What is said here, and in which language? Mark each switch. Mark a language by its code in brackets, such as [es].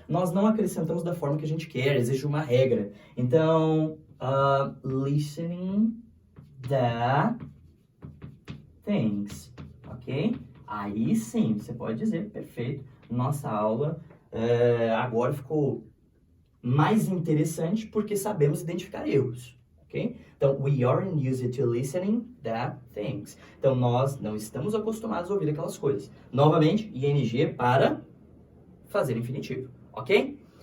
[pt] Nós não acrescentamos da forma que a gente quer, existe uma regra. Então, [en] listening the things, [pt] ok? Aí sim, você pode dizer, perfeito, nossa aula agora ficou mais interessante porque sabemos identificar erros, ok? [en] Então, we aren't used to listening the things. [pt] Então, nós não estamos acostumados a ouvir aquelas coisas. Novamente, ing para fazer infinitivo, ok?